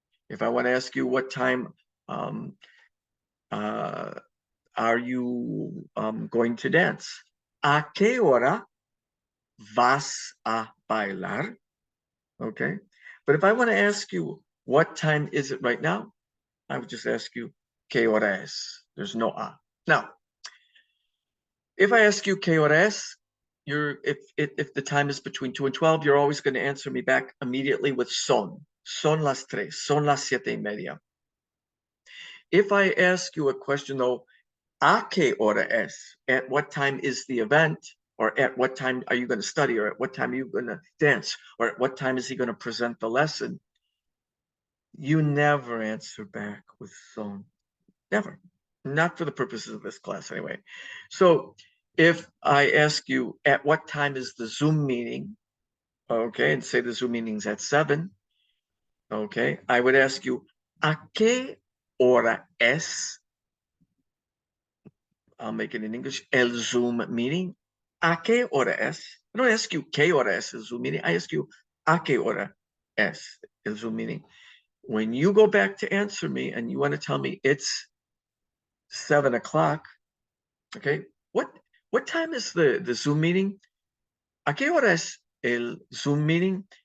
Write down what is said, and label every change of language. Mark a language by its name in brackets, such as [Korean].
[English] If I want to ask you, what time are you going to dance? [Spanish] ¿A qué hora vas a bailar? Okay. [English] But if I want to ask you, what time is it right now? I would just ask you, [Spanish] ¿qué hora es? [English] There's no a. Now, if I ask you [Spanish] ¿qué hora es? [English] If the time is between 2 and 12, you're always going to answer me back immediately with son. [Spanish] Son las 3, son las 7:30. [English] If I ask you a question though, [Spanish] ¿a qué hora es? [English] At what time is the event? or at what time are you going to study, or at what time are you going to dance, or at what time is he going to present the lesson, you never answer back with son. Never. Not for the purposes of this class anyway. So if I ask you, at what time is the Zoom meeting? Okay, and say the Zoom meeting's at 7. Okay, I would ask you, [Spanish] ¿a qué hora es? [English] I'll make it in English, el Zoom meeting. [Spanish] ¿A qué hora es? [English] I don't ask you [Spanish] qué hora es el Zoom meeting. [English] I ask you, [Spanish] ¿a qué hora es el Zoom meeting? [English] When you go back to answer me and you want to tell me it's 7 o'clock, okay, what time is the Zoom meeting? [Spanish] ¿A qué hora es el Zoom meeting?